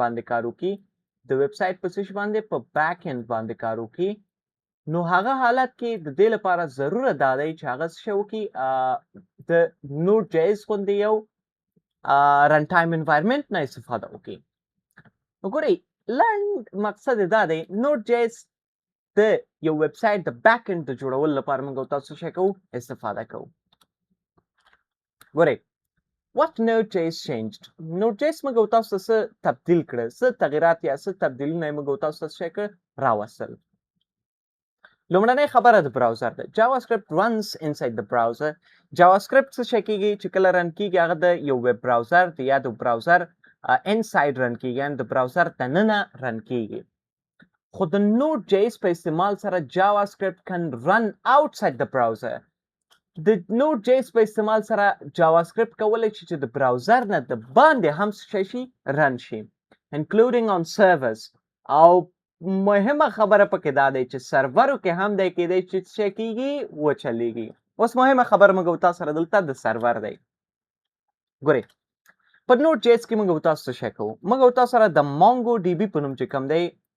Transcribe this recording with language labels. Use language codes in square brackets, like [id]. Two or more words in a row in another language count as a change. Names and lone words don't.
[ps] باندې کار وکړي د ویب سایټ په څه باندې په [en] back end [ps] باندې کار وکړي نو هغه حالت کې د دې لپاره ضروره دا دی چې هغه څه وکړي د نوډ جیس غوندې یو [en] runtime environment [ps] نه استفاده وکړي نو ګورئ لنډ مقصد دا دی نوډ جیس د یو ویب سایټ د [en] back end [ps] د جوړولو لپاره موږ تاسو څه کوو استفاده کوو ګورئ [en] What Node.js changed? [ps] Node.js موږ تاسو ته څه تبدیل کړه څه تغیرات یا څه تبدیلونه موږ تاسو ته څه کړ راوستل لومړنۍ خبره د براوزر ده [en] JavaScript runs inside the browser [ps] JavaScript څه شي کېږي چې کله رن کېږي هغه د یو ویب براوزر دی یا د براوزر انساید رن کېږي یعنې د براوزر دننه رن کېږي خو د Node.js په استعمال سره [en] JavaScript can run outside the browser [ps] د Node.js په استعمال سره JavaScript کولی شي چې د براوزر نه د باندې هم څه شي رن شي [en] including on servers [ps] او مهمه خبره پکې دا دی چې سرورو کې هم دی کېدی چې څه کېږي وچلیږي اوس مهمه خبره موږ تاسو سره دلته د سرور دی ګورئ په Node.js کې موږ تاسو څه شی کوو موږ تاسو سره د MongoDB په نوم چې کوم دی